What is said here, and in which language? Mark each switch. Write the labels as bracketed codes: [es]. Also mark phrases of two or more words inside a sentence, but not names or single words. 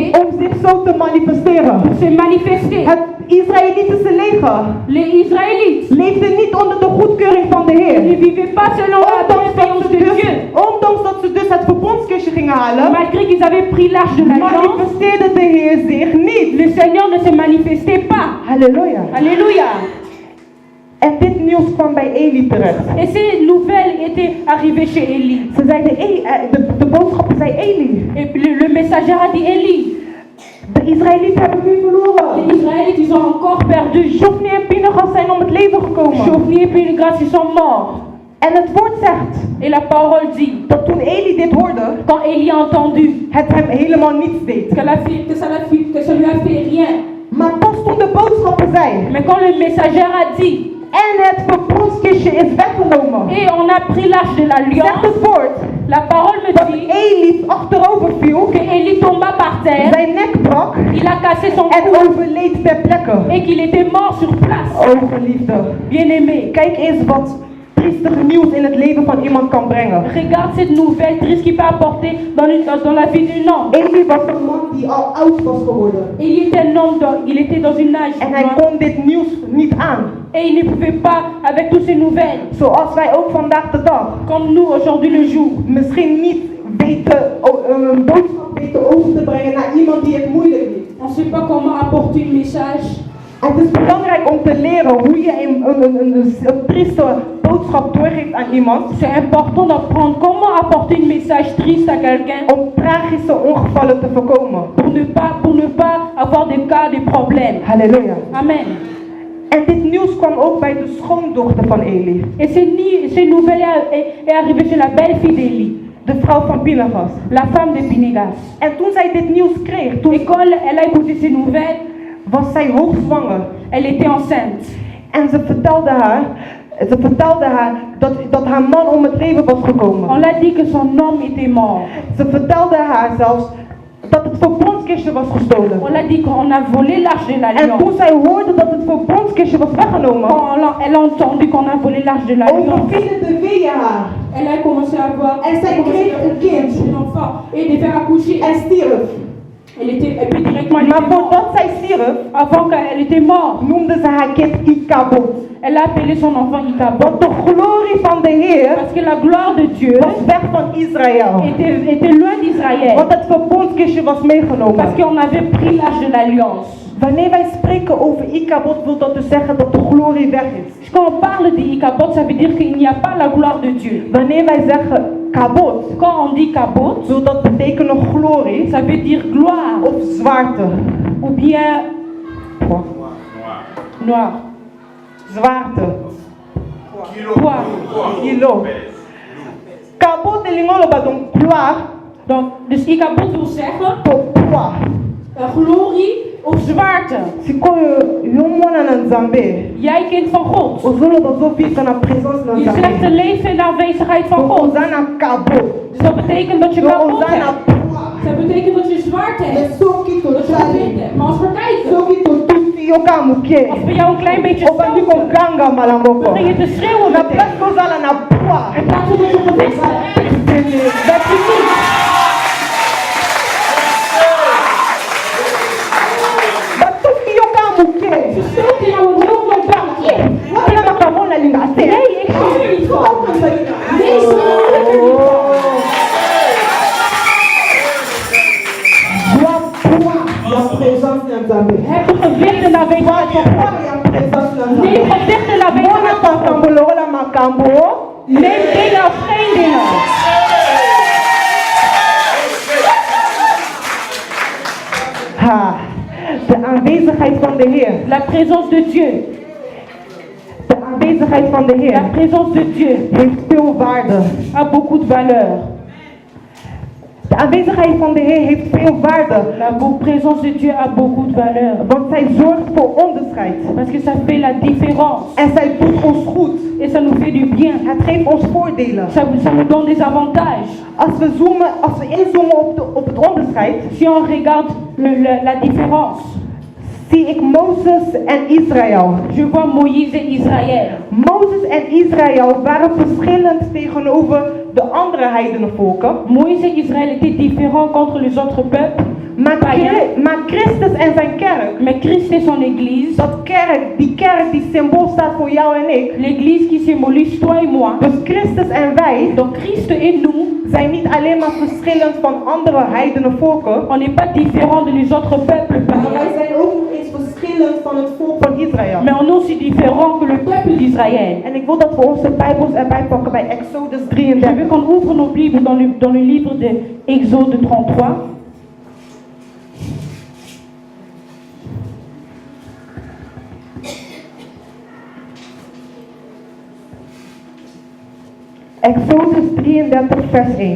[nl] om zich zo te manifesteren. [fr] pour se manifester. [nl] Het Israëlitische leger [fr] Les Israélites [nl] leefde niet onder de goedkeuring van de Heer. [fr] ne vivaient pas selon la bienveillance de Dieu. [nl] Ondanks dat ze dus het verbondskistje gingen halen, [fr] Malgré qu'ils avaient pris l'arche de l'alliance, [nl] manifesteerde de Heer zich niet. [fr] le Seigneur ne se manifestait pas. [nl] Halleluja. [fr] Alléluia. [nl] En dit nieuws kwam bij Eli terecht. [fr] Et ces nouvelles étaient arrivées chez Élie. [nl] Ze zeiden, de boodschapper zei Eli, [fr] Et le messager a dit, Élie, [nl] de Israëlieten hebben nu [fr] les [nl] verloren. [fr] Israélites, ils ont encore perdu. [nl] Hofni en Pinchas zijn om het leven gekomen. [fr] Ophni et Phinehas, ils sont morts. [nl] En het woord zegt [fr] Et la parole dit, [nl] dat toen Eli dit hoorde, [fr] quand Élie a entendu [nl] het hem helemaal niets deed. [fr] que ça lui a fait rien. [nl] Maar pas toen de boodschapper zei, [fr] Mais quand le messager a dit, [nl] en het verbondskistje is weggenomen, [fr] et on a pris l'arche de [nl] zegt [fr] l'alliance, [nl] het woord [fr] la parole me [nl] dat dit Eli achterover viel, [fr] que Élie tomba par terre, [nl] zijn nek brak [fr] il a cassé son [nl] en [fr] cou [nl] overleed ter plekke. [fr] et qu'il était mort sur place. [nl] O geliefde, [fr] Bien aimé, [nl] kijk eens wat triestige nieuws in het leven van iemand kan brengen. [fr] regarde cette nouvelle triste qui peut apporter dans la vie d'un homme. [nl] Eli was een man die al oud was geworden. [fr] Il était un homme, il était dans une âge [nl] En hij kon dit nieuws niet aan. [fr] et il ne pouvait pas avec toutes ces nouvelles. [nl] Zoals wij ook vandaag de dag [fr] Comme nous aujourd'hui le jour, [nl] misschien niet weten een boodschap weten over te brengen naar iemand die het moeilijk heeft. [fr] on ne sait pas comment apporter un message. [nl] Het is belangrijk om te leren hoe je een trieste boodschap doorgeeft aan iemand. [fr] C'est important d'apprendre comment apporter un message triste à quelqu'un [nl] Om tragische ongevallen te voorkomen. [fr] pour ne pas avoir des cas, des problèmes. [nl] Halleluja. [fr] Amen. [nl] En dit nieuws kwam ook bij de schoondochter van Eli, [fr] Et ces nouvelles est arrivée chez la belle-fille d'Élie, [nl] de vrouw van Pinchas. [fr] la femme de Phinehas. [nl] En toen zij dit nieuws kreeg, [fr] Et quand elle a écouté ces nouvelles, [nl] was zij hoogzwanger. [fr] elle était enceinte. [nl] En ze vertelde haar dat haar man om het leven was [fr] On [nl] gekomen. [fr] l'a dit que son homme était mort. [nl] Ze vertelde haar zelfs dat het verbondskistje was gestolen. [fr] On l'a dit qu'on a volé l'arche de [nl] En [fr] l'alliance. [nl] toen zij hoorde dat het verbondskistje was weggenomen, [fr] Quand elle a entendu qu'on a volé l'arche de l'alliance, [nl] overvielen de weeën haar. [fr] elle a commencé à avoir [nl] En zij kreeg een kind [fr] un enfant et devait accoucher. [nl] en stierf. [fr] Et puis directement, [nl] Maar voordat zij stierf, [fr] avant qu'elle était morte, [nl] noemde ze haar kind Ikabod. [fr] elle a appelé son enfant Ikabod. [nl] Want de glorie van de Heer [fr] Parce que la gloire de Dieu [nl] was weg van Israël. [fr] était loin d'Israël. [nl] Want het verbondskistje was meegenomen. [fr] Parce qu'on avait pris l'âge de l'alliance. [nl] Wanneer wij spreken over Ikabod, wil dat dus zeggen dat de glorie weg is. [fr] Quand on parle de Ikabod, ça veut dire qu'il n'y a pas la gloire de Dieu. [nl] Wanneer wij zeggen kabod, [fr] Quand on dit Kabod, [nl] wil dat betekenen glorie [fr] ça veut dire gloire [nl] of zwaarte. [fr] ou bien noir. [nl] Zwaarte. [fr] Poids. Kilo. [ln] Kabod de lingolo ba [fr] donc gloire Donc, [nl] dus Ikabod wil zeggen [fr] tot poids. [nl] glorie of zwaarte. [ln] Sikoyo yomona na Nzambe. [nl] Jij kind van God. [ln] Ozolo bazo vivre na présence na [nl] Je zegt te [ln] Nzambe. [nl] leven in de aanwezigheid van God. [ln] Ozana kabod. [nl] Dus dat betekent dat je [ln] Yo [nl] kapot [ln] ozana [nl] hebt. [fr] poids. [nl] Dat betekent dat je zwaarte hebt. [ln] Mais soki to [nl] Dat je [ln] chali. [nl] gewicht hebt. Maar als we kijken, [ln] Soki to tusi yoka muke. [nl] als we jou een klein beetje [ln] Obandi [nl] stoten, [ln] ko ganga malangoko. [nl] begin je te schreeuwen [ln] Na [nl] meteen. [ln] place kozala na poids. [nl] In plaats van dat je gewicht hebt. Dat je niet. [ln] Batuki yoka muke. [nl] Ze stoten jou een heel klein beetje. [ln] Wana makamona linga se. [nl] Nee, ik hou er niet van. Nee, ik hou er niet van. [ln] Doa poids. [fr] La présence [ln] na Nzambe. [nl] Heb je gewicht in de aanwezigheid van God? Neem gewicht in de aanwezigheid van God. Neem dingen of geen dingen. Ha, de aanwezigheid van de Heer. [fr] La présence de Dieu. [nl] De aanwezigheid van de [fr] La [nl] Heer [fr] présence de Dieu [nl] heeft veel waarde. [fr] a beaucoup de valeur. [nl] De aanwezigheid van de Heer heeft veel waarde. [fr] La présence de Dieu a beaucoup de valeur. [nl] Want zij zorgt voor onderscheid. [fr] Parce que ça fait la différence. [nl] En zij doet ons goed. [fr] Et ça nous fait du bien. [nl] Het geeft ons voordelen. [fr] Ça nous donne des avantages. [nl] Als we inzoomen op het onderscheid, [fr] Si on regarde la différence, [nl] zie ik Mozes en Israël. [fr] je vois Moïse et Israël. [nl] Mozes en Israël waren verschillend tegenover de andere heidenenvolken. [fr] Moïse et Israël étaient différents contre les autres peuples. [nl] Maar Christus en zijn kerk, [fr] Mais Christ et son église, [nl] die kerk die symbool staat voor jou en ik. [fr] l'église qui symbolise toi et moi, [nl] Dus Christus en wij [fr] donc Christ et nous, [nl] zijn niet alleen maar verschillend van andere heidenenvolken. [fr] on n'est pas différents de les autres peuples [nl] Maar wij [fr] païens, [nl] zijn ook nog eens verschillend van het volk van Israël. [fr] mais on est aussi différents que le peuple d'Israël. [nl] En ik wil dat we onze Bijbels erbij pakken bij Exodus [fr] Je 33. veux qu'on ouvre nos Bibles dans le livre de Exode 33. [nl] Exodus 33 vers 1.